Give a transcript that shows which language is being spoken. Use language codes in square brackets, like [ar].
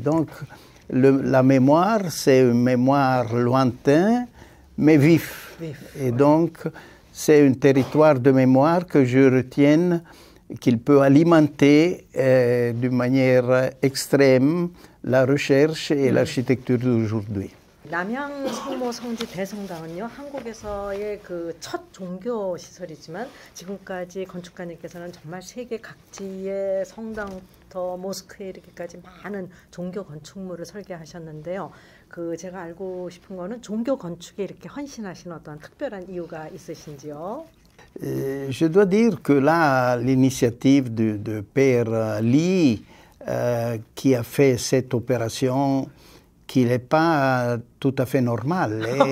[fr] Donc, la mémoire, c'est une mémoire lointaine, mais vif. Et donc, c'est un territoire de mémoire que je retiens qu'il peut alimenter d'une manière extrême la recherche et l'architecture d'aujourd'hui. [ko] 남양 성모 성지 대성당은요, 한국에서의 그 첫 종교 시설이지만 지금까지 건축가님께서는 정말 세계 각지의 성당부터 모스크에 이렇게까지 많은 종교 건축물을 설계하셨는데요. 제가 알고 싶은 거는 종교 건축에 이렇게 헌신하신 어떤 특별한 이유가 있으신지요? [fr] Je dois dire que là, l'initiative de Père Lee, qui a fait cette opération, qui n'est pas tout à fait normale.